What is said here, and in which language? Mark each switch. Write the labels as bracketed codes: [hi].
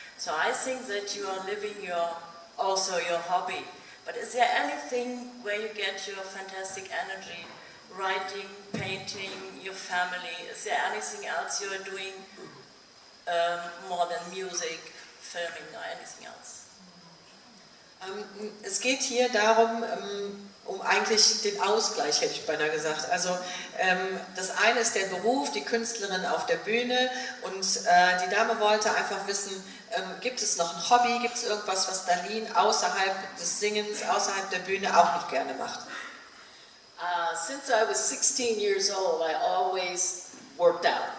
[en] So I think that you are living also your hobby. But is there anything where you get your fantastic energy, writing, painting, your family? Is there anything else you are doing more than music, filming or anything else? [de] Es geht hier darum, um eigentlich den Ausgleich, hätte ich beinahe gesagt. Also das eine ist der Beruf, die Künstlerin auf der Bühne und die Dame wollte einfach wissen, gibt es noch ein Hobby, gibt es irgendwas, was Darlene außerhalb des Singens, außerhalb der Bühne auch noch gerne macht? [en] Since I was 16 years old, I always worked out.